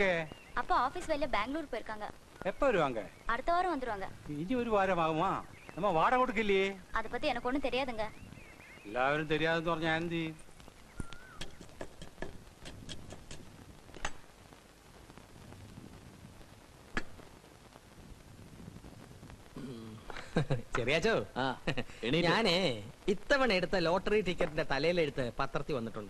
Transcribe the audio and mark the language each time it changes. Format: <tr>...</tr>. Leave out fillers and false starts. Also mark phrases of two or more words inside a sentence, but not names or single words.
<ta>அப்பா ஆபீஸ் வேலையில பெங்களூர் போயிருக்காங்க. எப்ப வருவாங்க? அடுத்த வாரம் வந்துருவாங்க. இனி ஒரு வாரம் ஆகுமா? நம்ம வாடகை கொடுக்கலையே. அத பத்தி எனக்கு ஒண்ணும் தெரியாதுங்க. எல்லாரும் தெரியாதுன்னு</ta> <ml>പറഞ്ഞാ എന്ത്? ചെറിയാച്ചോ, ഞാനേ ഇത്തവണ എടുത്ത ലോട്ടറി ടിക്കറ്റിന്റെ തലയിലെടുത്ത് പത്രത്തിൽ വന്നിട്ടുണ്ട്.</ml>